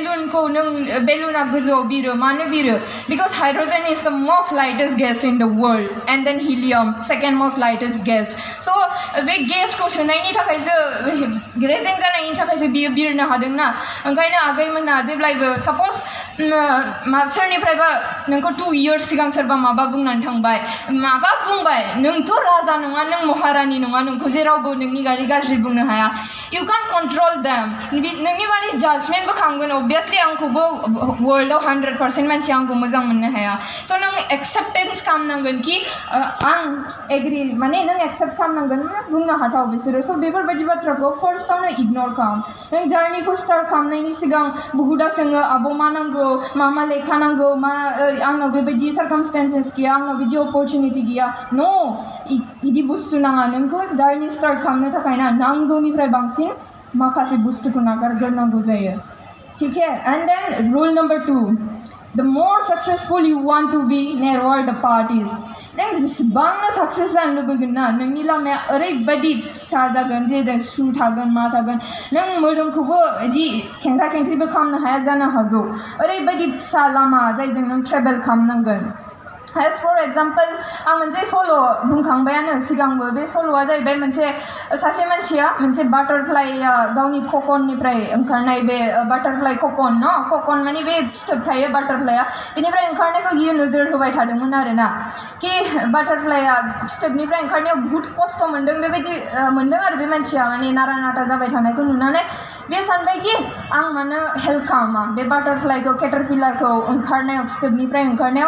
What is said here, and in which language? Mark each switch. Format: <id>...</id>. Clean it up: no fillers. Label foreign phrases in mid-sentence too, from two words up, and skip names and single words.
<brx>बेलुना गोजौआव बिरो मानो बिरो</brx> <en>because hydrogen is the most lightest gas in the world and then helium second most lightest gas so</en> <brx>बे गेसखौ सोनायनि थाखायसो रेजें जानायनि थाखायसो बियो बिरनो हादोंना ओंखायनो आगैमोना जेब्लायबो सापज सोरनिफ्रायबा नोंखौ 2 years सिगां सोरबा माबा बुंनानै थांबाय माबा बुंबाय नोंथ' राजा नङा नों महारानि नङा नोंखौ जेरावबो नोंनि गाज्रि बुंनो हाया you</brx> <en>can't control them</en> <brx>नोंनि बारे जाजमेन्टबो खालामगोन अबभियासलि आंखौबो वर्ल्डआव 100% मानसिया आंखौ मोजां मोननो हाया स' नों एक्सेप्टेन्स खालामनांगोन कि आं एग्रि माने नों एक्सेप्ट खालामनांगोन बुंनो हाथाव बिसोरो स' बेफोरबायदि बाथ्राखौ फार्स्टआवनो इगनर खालाम नों जार्निखौ स्टार्ट खालामनायनि सिगां बहुदा सोङो आब' मा नांगौ मा लेखा नांगौ आंनाव बेबायदि सार्कामस्टेन्सेस गैया आंनाव बिदि अपरचुनिटि गैया न' इदि बुस्थु नाङा नोंखौ जार्नि स्टार्ट खालामनो थाखाय ना नांगौनिफ्राय बांसिन माखासे बुस्थुखौ नागारग्रोनांगौ जायो</brx> <hi>ठीक है</hi> <en>and then rule number 2 the more successful you want to be, narrower the path is.</en> <brx>नों जेसेबांनो साक्सेस जानो लुबैगोन ना नोंनि लामाया ओरैबायदि फिसा जागोन जे जों सु थागोन मा थागोन नों मोदोमखौबो इदि खेंख्रा खेंख्रिबो खालामनो हाया जानो हागौ ओरैबायदि फिसा लामा जायजों नों ट्रेभेल खालामनांगोन</brx> <en>as for example</en> <brx>आं मोनसे सल' बुंखांबायानो सिगांबो बे सल'आ जाहैबाय मोनसे सासे मानसिया मोनसे बाटारफ्लाइ गावनि ककननिफ्राय ओंखारनाय बे बाटारफ्लाइ ककन न ककन माने बे फिथोब थायो बाटारफ्लाइया बेनिफ्राय ओंखारनायखौ बियो नोजोर होबाय थादोंमोन आरोना कि बाटारफ्लाइया फिथोबनिफ्राय ओंखारनायाव</brx> <hi>बुहुत खस्थ'</hi> <brx>मोनदों बेबायदि मोनदों आरो बे मानसिया माने नारा नाथा जाबाय थानायखौ नुनानै बे सानबाय कि आं मानो हेल्प खालामा बे बाटारफ्लाइखौ केटारपिलारखौ ओंखारनायाव फिथोबनिफ्राय ओंखारनायाव</brx>